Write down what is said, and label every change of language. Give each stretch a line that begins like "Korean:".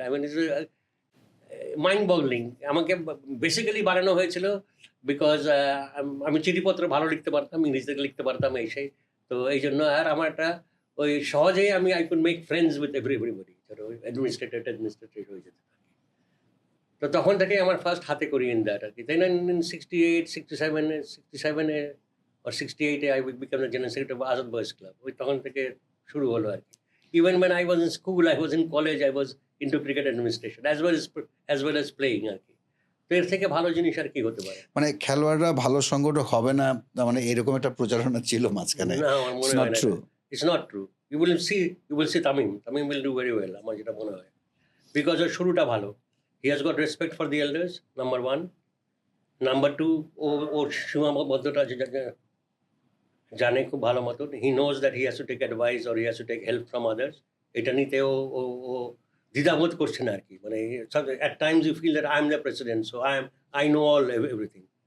English: I mean it's mind boggling.
Bangla: আমাকে basically বানানো হয়েছিল বিকজ আমি চিঠিপত্র ভালো লিখতে পারতাম, ইংরেজিতে লিখতে পারতাম এই সেই। তো এই জন্য আর আমার একটা ওই সহজেই
English: I could make friends with everybody.
Bangla: Administrator হয়ে যেতে থাকে। তো তখন থেকে আমার ফার্স্ট হাতে করি
English: in that
Bangla: আর কি। তাই না,
English: 67-এ or 68-এ I became the general secretary of Azad Boys Club.
Bangla: ওই তখন থেকে শুরু হলো আর কি।
English: Even when I was in school, I was in college, I was into cricket administration as well as playing আর কি।
Bangla: তো এর থেকে ভালো জিনিস আর কি হতে পারে? মানে খেলোয়াড়রা ভালো সংগঠক হবে না, মানে এরকম একটা প্রচারণা ছিল মাঝখানে। না, আমার মনে হয় না।
English: It's not true. You will see Tamim will do very well,
Bangla: আমার যেটা মনে হয়। Because ওর শুরুটা ভালো।
English: He has got respect for the elders, number 1.
Bangla: Number 2, ওর সীমাবদ্ধতা জানে খুব ভালো মতন।
English: He knows that he has to take advice or he has to take help from others.
Bangla: এটা নিতে ও দ্বিধাবোধ করছে না আর কি।
English: মানে at times you feel that I am the president, so I know all everything.